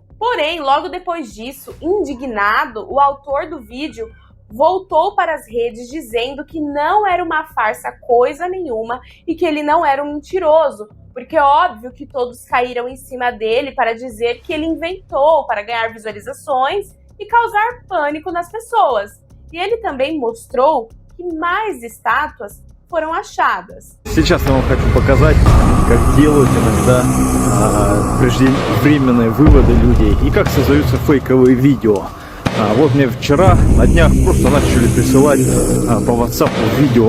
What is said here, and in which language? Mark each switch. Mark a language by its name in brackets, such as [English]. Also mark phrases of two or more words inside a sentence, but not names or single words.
[Portuguese] Porém, logo depois disso, indignado, o autor do vídeo voltou para as redes dizendo que não era uma farsa coisa nenhuma e que ele não era um mentiroso, porque é óbvio que todos caíram em cima dele para dizer que ele inventou para ganhar visualizações e causar pânico nas pessoas. E ele também mostrou que mais estátuas foram achadas. [Russian] Сейчас я вам хочу показать, как делают иногда преждевременные выводы людей и как создаются фейковые видео. Вот мне вчера на днях просто начали присылать по WhatsApp видео.